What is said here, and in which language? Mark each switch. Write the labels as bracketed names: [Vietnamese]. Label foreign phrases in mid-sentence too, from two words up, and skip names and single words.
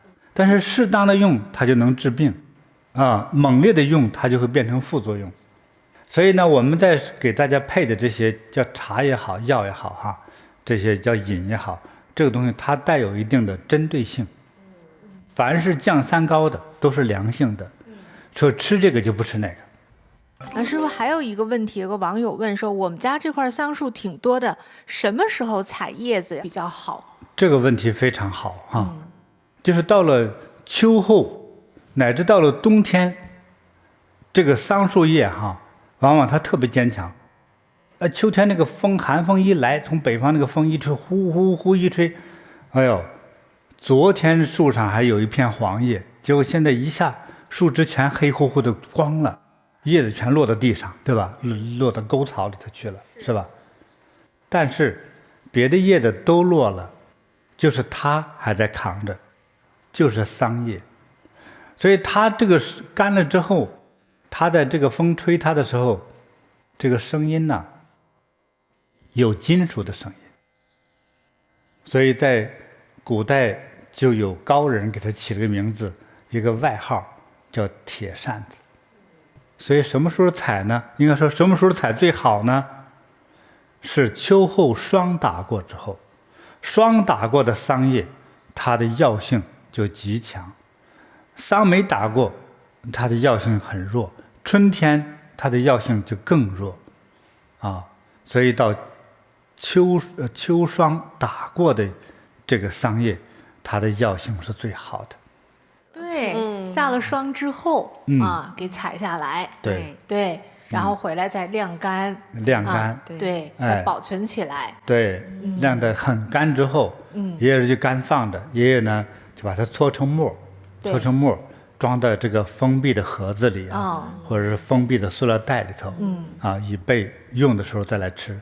[Chinese] 但是適當的用，它就能治病，猛烈的用，它就會變成副作用。所以呢，我們在給大家配的這些叫茶也好，藥也好，哈，這些叫飲也好，這個東西它帶有一定的針對性。凡是降三高的，都是良性的，說吃這個就不吃那個。師父還有一個問題，有個網友問說，我們家這塊桑樹挺多的，什麼時候採葉子比較好？這個問題非常好啊，就是到了秋後，乃至到了冬天，這個桑樹葉哈，往往它特別堅強。秋天那個寒風一來，從北方那個風一吹，呼呼呼一吹，哎呦，昨天樹上還有一片黃葉，結果現在一下樹枝全黑乎乎的光了。葉子全落到地上，對吧？落到溝槽裡頭去了，是吧？但是別的葉子都落了，就是它還在扛着，就是桑葉。所以它這個乾了之後，它在這個風吹它的時候，這個聲音呢，有金屬的聲音。所以在古代就有高人給它起了個名字，一個外號叫鐵扇子。所以什麼時候採呢？應該說什麼時候採最好呢？是秋後霜打過之後，霜打過的桑葉，它的藥性就極強；桑沒打過，它的藥性很弱。春天它的药性就更弱，所以到秋霜打過的這個桑葉，它的藥性是最好的。對，下了霜之後給採下來，對，然後回來再晾乾，對，再保存起來，对，晾得很乾之後，爺爺就乾放着，爺爺呢就把它搓成沫，裝到這個封閉的盒子裡或者是封閉的塑料袋裡頭，以備用的時候再來吃。